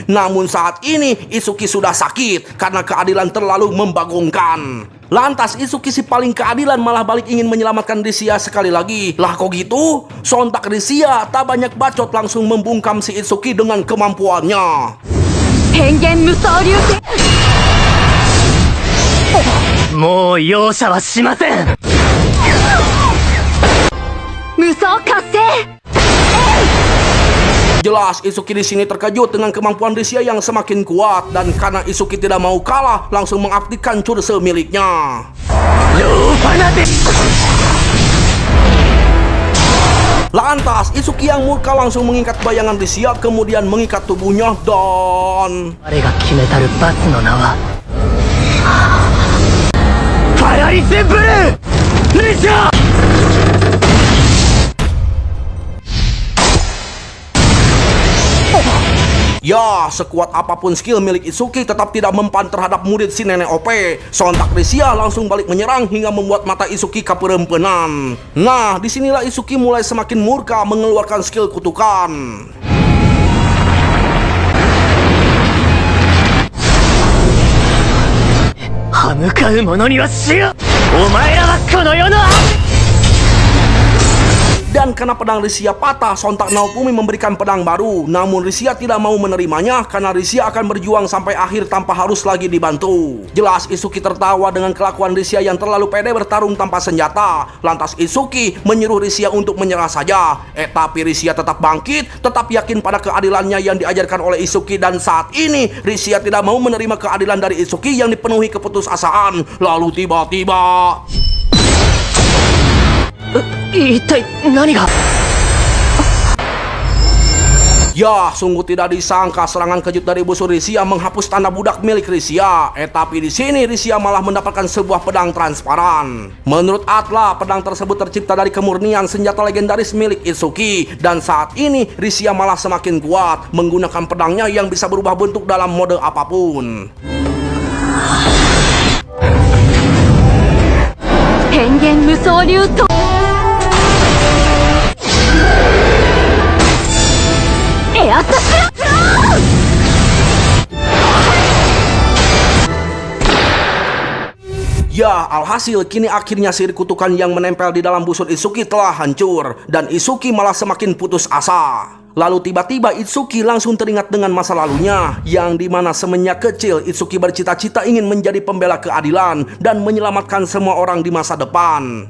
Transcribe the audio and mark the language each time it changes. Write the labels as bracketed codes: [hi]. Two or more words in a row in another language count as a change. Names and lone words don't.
[id] Namun saat ini Itsuki sudah sakit karena keadilan terlalu membagongkan. Lantas Itsuki si paling keadilan malah balik ingin menyelamatkan Risia sekali lagi. Lah kok gitu? Sontak Risia tak banyak bacot langsung membungkam si Itsuki dengan kemampuannya. [ja] 変幻無双流拳もう容赦はしません。無双活性 [id] Jelas Isuki di sini terkejut dengan kemampuan Risia yang semakin kuat, dan karena Isuki tidak mau kalah, langsung mengaktifkan curse miliknya. Lantas Isuki yang murka langsung mengikat bayangan Risia, kemudian mengikat tubuhnya dan [ja] 我が決めたる罰の名はパラリスブルーレジャー。 [id] Ya, sekuat apapun skill milik Isuki tetap tidak mempan terhadap murid si nenek OP. Sontak Risia langsung balik menyerang hingga membuat mata Isuki keperempenan. Nah, disinilah Isuki mulai semakin murka mengeluarkan skill kutukan. [ja] 歯向かう者には死よ。お前らはこの世の [id] Dan karena pedang Risia patah, sontak Naofumi memberikan pedang baru. Namun Risia tidak mau menerimanya karena Risia akan berjuang sampai akhir tanpa harus lagi dibantu. Jelas Isuki tertawa dengan kelakuan Risia yang terlalu pede bertarung tanpa senjata. Lantas Isuki menyuruh Risia untuk menyerah saja. Tapi Risia tetap bangkit, tetap yakin pada keadilannya yang diajarkan oleh Isuki. Dan saat ini Risia tidak mau menerima keadilan dari Isuki yang dipenuhi keputusasaan. Lalu tiba-tiba... [ja] 一体何が [id] Ya, sungguh tidak disangka serangan kejut dari busur Risia menghapus tanda budak milik Risia. Tapi di sini Risia malah mendapatkan sebuah pedang transparan. Menurut Atla, pedang tersebut tercipta dari kemurnian senjata legendaris milik Isuki. Dan saat ini Risia malah semakin kuat menggunakan pedangnya yang bisa berubah bentuk dalam mode apapun. [ja] 変幻無双流と エアタスラ [id] Ya, alhasil kini akhirnya sihir kutukan yang menempel di dalam busur Isuki telah hancur. Dan Isuki malah semakin putus asa. Lalu tiba-tiba Itsuki langsung teringat dengan masa lalunya, yang dimana semenjak kecil Itsuki bercita-cita ingin menjadi pembela keadilan dan menyelamatkan semua orang di masa depan.